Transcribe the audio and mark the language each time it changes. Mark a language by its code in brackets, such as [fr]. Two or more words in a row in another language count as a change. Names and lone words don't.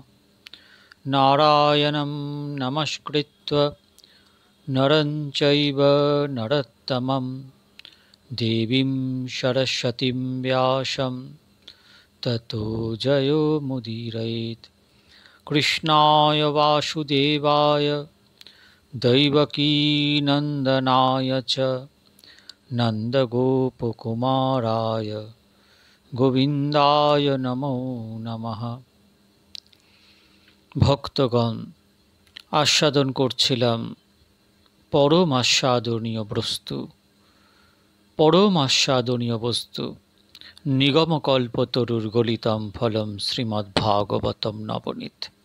[sa] नारायणं नमस्कृत्य नरं चैव नरोत्तमं देवीं सरस्वतीं व्यासं ततो जयो मुदीरयेत्। कृष्णाय वासुदेवाय दैवकीनन्दनाय च नन्दगोपकुमाराय गोविन्दाय नमो नमः। [bn] ভক্তগণ, আস্বাদন করছিলাম পরম আস্বাদনীয় বস্তু নিগমকল্পতরুর [sa] গলিতম ফলম [bn] শ্রীমদ্ভাগবতম নবনীত।